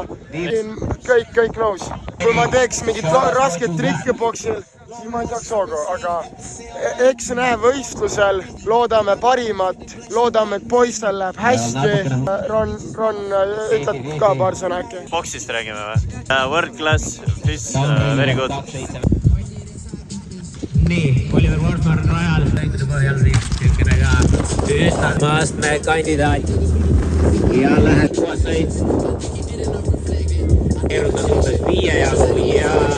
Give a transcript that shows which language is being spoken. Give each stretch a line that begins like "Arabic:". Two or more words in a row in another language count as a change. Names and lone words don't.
Estonian: Kõik nõus. Kui ma teeks mingit rasket trikke boksil, siis ma ei saaks hoogu, aga eks näe võistlusel, loodame parimat, loodame, et poistel läheb hästi. Ron, ütled ka paar sõna äkki? Boksist räägime või?
English: World class, fish, very good.
Estonian: Nii, Oliver Wolfman rajal lõikude põhjal niisugune ka üstastme kandidaat ja läheb koos sõit. Keerutas umbes 5 jagu ja...